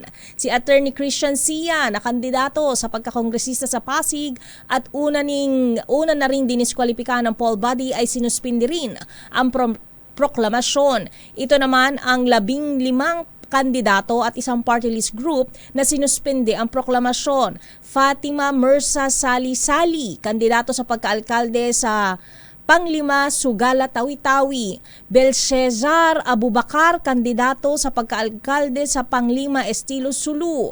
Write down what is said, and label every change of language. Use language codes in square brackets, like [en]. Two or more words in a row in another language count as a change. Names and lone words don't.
[tl] Si Attorney Christian Sia na kandidato sa pagkakongresista sa Pasig at una na ring diniskwalipika ng poll body ay sinuspindi rin ang proklamasyon. Ito naman ang 15 kandidato at isang party list group na sinuspende ang proklamasyon. Fatima Mirza Sali-Sali, kandidato sa pagkaalkalde sa Panglima, Sugala, Tawi-Tawi. Belshazzar Abubakar, kandidato sa pagkaalkalde sa Panglima, Estilo, Sulu.